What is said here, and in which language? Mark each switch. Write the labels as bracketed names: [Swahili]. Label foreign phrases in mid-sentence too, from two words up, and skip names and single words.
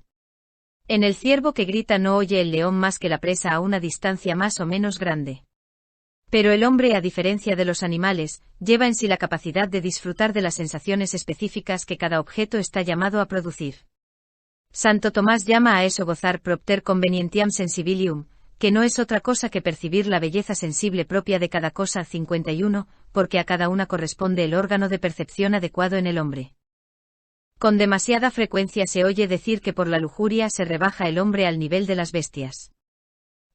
[Spanish] En el ciervo que grita no oye el león más que la presa a una distancia más o menos grande. Pero el hombre, a diferencia de los animales, lleva en sí la capacidad de disfrutar de las sensaciones específicas que cada objeto está llamado a producir. Santo Tomás llama a eso gozar [Latin] propter convenientiam sensibilium, [Spanish] que no es otra cosa que percibir la belleza sensible propia de cada cosa. 51, porque a cada una corresponde el órgano de percepción adecuado en el hombre. Con demasiada frecuencia se oye decir que por la lujuria se rebaja el hombre al nivel de las bestias.